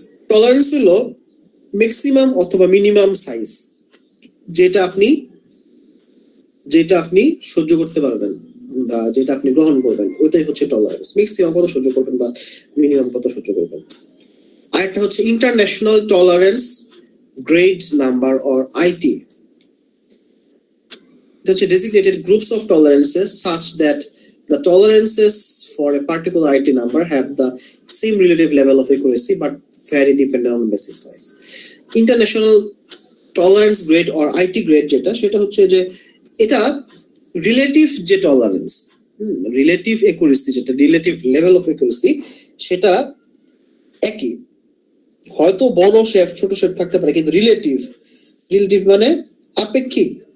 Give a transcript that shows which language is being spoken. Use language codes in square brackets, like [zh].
[bn] Tolerance হলো maximum অথবা minimum size, যেটা আপনি সহ্য করতে পারবেন বা যেটা আপনি গ্রহণ করবেন, ওইটাই হচ্ছে টলারেন্স। ম্যাক্সিমাম কত সহ্য করবেন বা মিনিমাম কত সহ্য করবেন। আরেকটা হচ্ছে international tolerance grade number or IT. এটা হচ্ছে [en] designated groups of tolerances such that the tolerances for a particular IT number have the same relative level of accuracy but vary depending on the basic size. International [bn] tolerance grade or IT grade যেটা, সেটা হচ্ছে যে এটা relative যে tolerance, relative accuracy, যেটা relative level of accuracy, সেটা একই। হয়তো বড় শেফ ছোট শেফ থাকতে পারে, কিন্তু রিলেটিভ, রিলেটিভ মানে আপেক্ষিক।